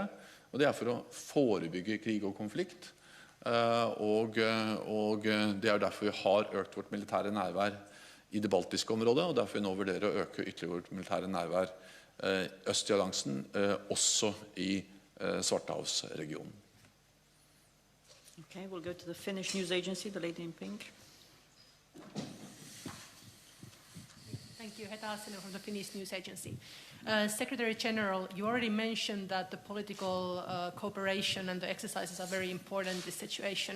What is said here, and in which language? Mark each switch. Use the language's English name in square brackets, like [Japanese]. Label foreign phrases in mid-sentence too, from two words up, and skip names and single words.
[Norwegian] Og det er for å forebygge krig og konflikt. Og det er derfor vi har økt vårt militære nærvær i det baltiske området, og derfor vi nå vurderer å øke ytterligere vårt militære nærvær øst i alliansen, også i Svartehavsregionen. [English] Okay, we'll go to the Finnish news agency, the lady in pink. Thank you, Heta Asinen from the Finnish news agency. Secretary General, you already mentioned that the political cooperation and the exercises are very important in this situation.